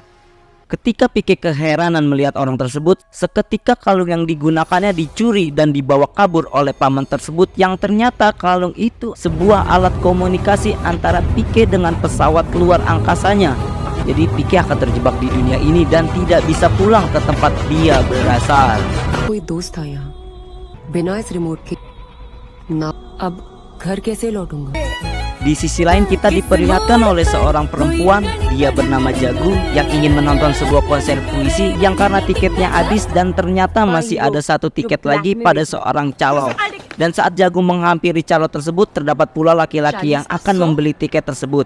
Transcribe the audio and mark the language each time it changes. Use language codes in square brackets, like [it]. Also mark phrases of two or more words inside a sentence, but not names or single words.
[id] Ketika PK keheranan melihat orang tersebut, seketika kalung yang digunakannya dicuri dan dibawa kabur oleh paman tersebut, yang ternyata kalung itu sebuah alat komunikasi antara PK dengan pesawat luar angkasanya. Jadi PK akan terjebak di dunia ini dan tidak bisa pulang ke tempat dia berasal. [hi] कोई दोस्त था यहाँ बिना इस रिमोट के ना अब घर कैसे लौटूंगा. [id] Di sisi lain kita diperlihatkan oleh seorang perempuan, dia bernama Jagu, yang ingin menonton sebuah konser puisi yang karena tiketnya habis dan ternyata masih ada satu tiket lagi pada seorang calo. Dan saat Jagu menghampiri calo tersebut, terdapat pula laki-laki yang akan membeli tiket tersebut.